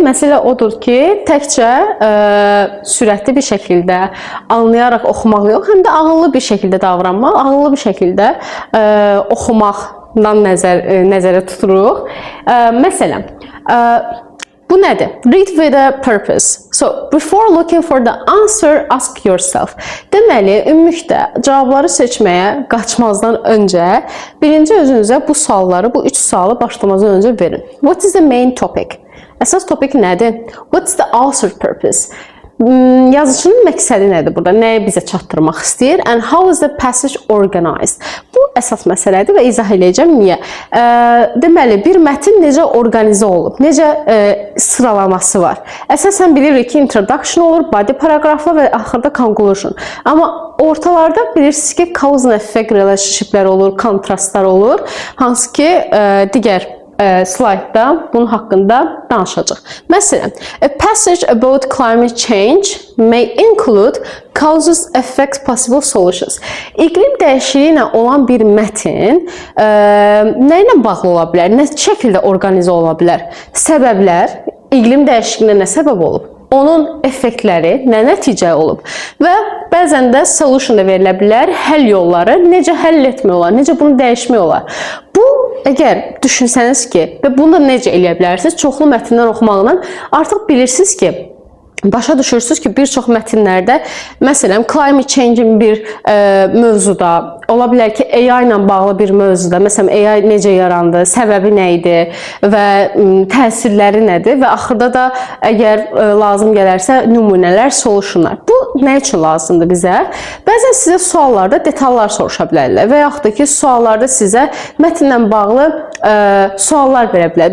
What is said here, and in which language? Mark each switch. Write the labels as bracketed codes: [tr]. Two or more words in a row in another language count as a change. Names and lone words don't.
[az] Məsələ odur ki, təkcə sürətli bir şəkildə anlayaraq oxumaq yox, həm də ağıllı bir şəkildə davranmaq, ağıllı bir şəkildə oxumaqdan nəzərə tuturuq. Məsələn, bu nədir? [en] Read with a purpose. So, before looking for the answer, ask yourself. [az] Deməli, ümumilikdə cavabları seçməyə qaçmazdan öncə birinci özünüzə bu sualları, bu 3 sualı başlamazdan öncə verin. [en] What is the main topic? [az] Əsas topik nədir? [en] What's the author purpose? [az] Yazıcının məqsədi nədir burada? Nəyi bizə çatdırmaq istəyir? [en] And how is the passage organized? [az] Bu əsas məsələdir və izah edəcəm niyə. Deməli, bir mətn necə orqanizə olub? Necə sıralaması var? Əsasən bilirik ki, introduction olur, body paragraflar və axırda conclusion. Amma ortalarda bilirsiniz ki, [en] cause and effect [az] relationshiplər olur, kontrastlar olur. Hansı ki, digər slaytda bunun haqqında danışacaq. Məsələn, [en] a passage about climate change may include causes, effects, possible solutions. [az] İqlim dəyişikliyi ilə olan bir mətn nə ilə bağlı ola bilər? Nə şəkildə orqanizə ola bilər? Səbəblər, iqlim dəyişikliyinə nə səbəb olub? Onun effektləri nə nəticə olub? Və bəzən də solution da verilə bilər, həll yolları, necə həll etmək olar, necə bunu dəyişmək olar. Bu, əgər düşünsəniz ki, və bunu da necə eləyə bilərsiniz, çoxlu mətndən oxumaqla artıq bilirsiniz ki, başa düşürsünüz ki, bir çox mətnlərdə, məsələn, [en] climate change- [az] in bir mövzuda, ola bilər ki, AI ilə bağlı bir mövzuda, məsələn, AI necə yarandı, səbəbi nə idi və təsirləri nədir və axırda da əgər lazım gələrsə nümunələr, solutionlar. Bu nə üçün lazımdır bizə? Bəzən sizə suallarda detallar soruşa bilərlər və yaxud da ki, suallarda sizə mətnlə bağlı suallar verə bilər.